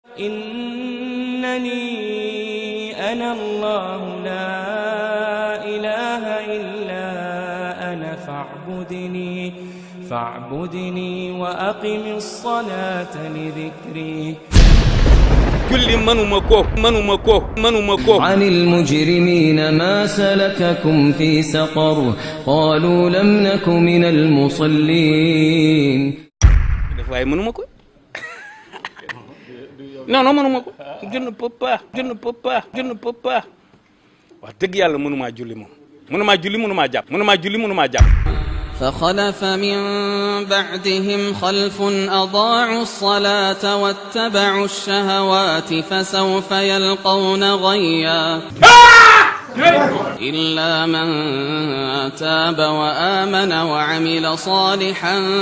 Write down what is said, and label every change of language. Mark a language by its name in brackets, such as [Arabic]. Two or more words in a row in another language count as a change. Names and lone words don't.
[Arabic] إنني أنا الله لا إله إلا أنا فاعبدني وأقم الصلاة لذكري. كل منو عن المجرمين ما سلككم في سقر قالوا لم نك من المصلين. [Wolof] non mënuma ko [French] je ne peux pas [Wolof] wax dëgg yàlla mënumaa julli moom mënumaa jàpp [Arabic] فخلف من بعدهم خلف أضاعوا الصلاة واتبعوا الشهوات فسوف يلقون غيا إلا من تاب وآمن وعمل صالحا